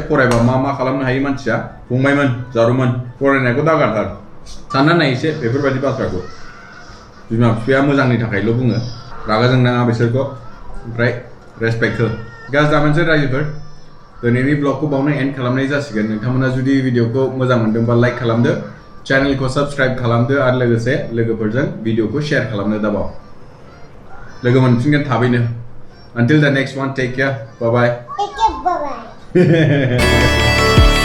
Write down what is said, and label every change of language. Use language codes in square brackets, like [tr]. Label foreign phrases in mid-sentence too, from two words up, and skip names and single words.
[brx] फरायबा मा खालामनो हायो मानसिया फंबायमोन जारुमोन फरायनायखौ दागारथार सानना नाय एसे बेफोरबायदि बाथ्राखौ बिमा बिफाया मोजांनि थाखायल' बुङो रागा जोंनाङा बिसोरखौ ओमफ्राय रेसपेक्ट हो गाज्रि दामोनसै रायजोफोर दिनैनि ब्लगखौ बावनो एन्ड खालामनाय जासिगोन नोंथांमोना जुदि भिडिअखौ मोजां मोनदोंबा लाइक खालामदो चेनेलखौ साबस्क्राइब खालामदो आरो लोगोसे लोगोफोरजों भिडिअखौ शेयार खालामनो दाबाव लोगो मोनफिनगोन थाबैनो [en] Until the next one, take care. Bye-bye. Take care. Bye-bye.